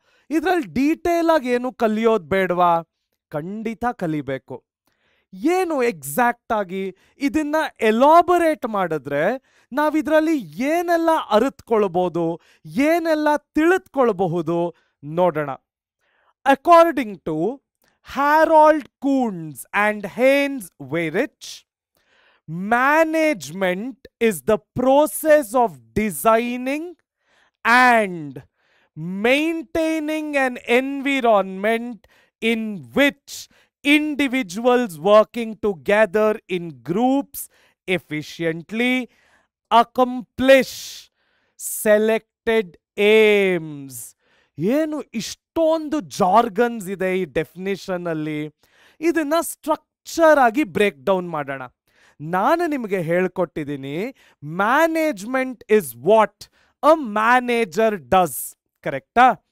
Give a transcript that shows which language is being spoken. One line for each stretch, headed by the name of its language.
Kannada: ಇದ್ರಲ್ಲಿ ಡೀಟೇಲ್ ಆಗಿ ಏನು ಕಲಿಯೋದು ಬೇಡವಾ? ಖಂಡಿತ ಕಲಿಬೇಕು. ಏನು ಎಕ್ಸಾಕ್ಟ್ ಆಗಿ ಇದನ್ನ ಎಲಾಬರೇಟ್ ಮಾಡಿದ್ರೆ ನಾವಿದ್ರಲ್ಲಿ ಏನೆಲ್ಲ ಅರಿತ್ಕೊಳ್ಬಹುದು, ಏನೆಲ್ಲ ತಿಳಿದುಕೊಳ್ಬಹುದು ನೋಡೋಣ.
English: According to Harold Koontz and Heinz Weihrich, management is the process of designing and maintaining an environment in which individuals working together in groups efficiently accomplish selected aims.
Kannada: ಏನು ಇಷ್ಟೊಂದು ಜಾರ್ಗನ್ಸ್ ಇದೆ ಈ ಡೆಫಿನಿಷನ್ ಅಲ್ಲಿ. ಇದನ್ನ ಸ್ಟ್ರಕ್ಚರ್ ಆಗಿ ಬ್ರೇಕ್ ಡೌನ್ ಮಾಡೋಣ. ನಾನು ನಿಮಗೆ ಹೇಳ್ಕೊಟ್ಟಿದ್ದೀನಿ
English: management is what a manager does,
Kannada: ಕರೆಕ್ಟಾ?